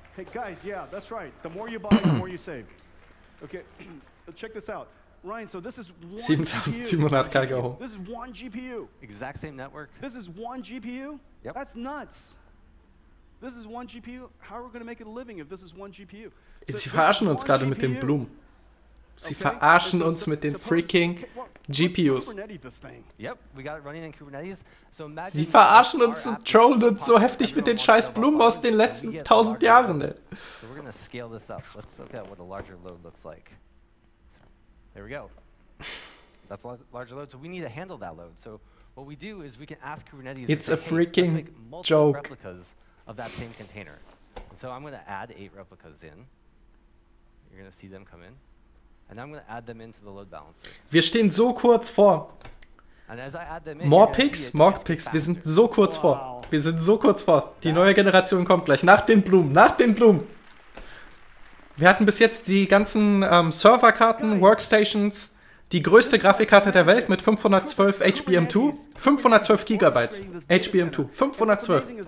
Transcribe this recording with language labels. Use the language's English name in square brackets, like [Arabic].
[English] Hey guys, yeah, that's right. The more you buy, the more you save. Okay, check this out. Ryan, so this is one 7700 K. This is one GPU. Exact same network. This is one GPU? Yep. That's nuts. This is one GPU. How are we going to make it a living if this is one GPU? [German] Sie verarschen uns gerade mit den Blumen. Sie verarschen uns mit den freaking GPUs. [English] Yep, we got it running in Kubernetes. So imagine [German] Sie verarschen uns und trollen uns so heftig mit den scheiß Blumen aus den letzten 1000 Jahren. Ey. [English] So we're going to scale this up. Let's look at what a larger load looks like. There we go. That's a larger load. So we need to handle that load. So what we do is we can ask Kubernetes. It's to say, a freaking let's make multiple joke. replicas of that same container. And so I'm going to add 8 replicas in. You're going to see them come in. And I'm going to add them into the load balancer. [German] Wir stehen so kurz vor. [English] And as I add them in, [German] More Picks, wir sind so kurz vor. Wir sind so kurz vor. Die neue Generation kommt gleich. Nach den Blumen, nach den Blumen. Wir hatten bis jetzt die ganzen Serverkarten, Workstations, die größte Grafikkarte der Welt mit 512 HBM2, 512 GB HBM2, 512.